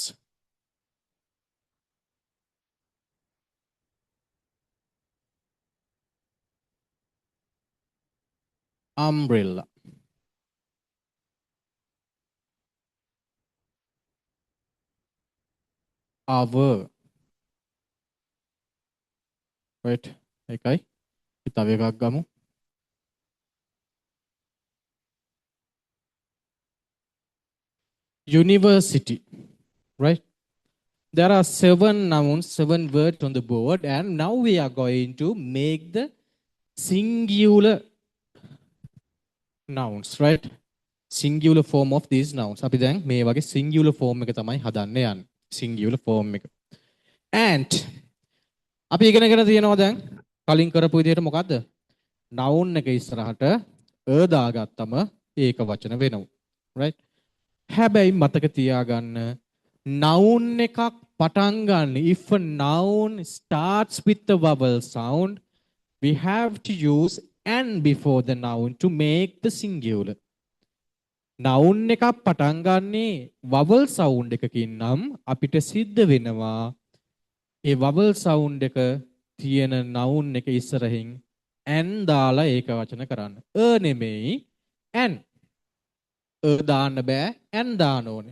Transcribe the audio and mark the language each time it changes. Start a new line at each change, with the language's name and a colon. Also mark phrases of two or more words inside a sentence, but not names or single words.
English: Umbrella. Our. Right?
Sinhala: එකයි. තව එකක් ගමු.
English: University. Right? There are 7 nouns, 7 words on the board, and now we are going to make the singular nouns, right? Singular form of these nouns.
Sinhala: අපි දැන් මේ වගේ
English: singular form
Sinhala: එක තමයි හදන්න යන්නේ.
English: Singular form
Sinhala: එක.
English: ant.
Sinhala: අපි ඉගෙනගෙන තියෙනවා දැන් කලින් කරපු විදිහට මොකද්ද? noun එක ඉස්සරහට දාගත්තම ඒක වචන වෙනවා. right? හැබැයි මතක තියාගන්න noun එකක් පටන් ගන්න
English: if a noun starts with the vowel sound we have to use an before the noun to make the singular.
Sinhala: noun එකක් පටන් ගන්නේ
English: vowel sound
Sinhala: එකකින් නම් අපිට සිද්ධ වෙනවා ඒ
English: vowel sound
Sinhala: එක තියෙන noun එක ඉස්සරහින් an දාලා ඒක වචන කරන්න. නෙමෙයි an. දාන්න බෑ an දාන්න ඕනේ.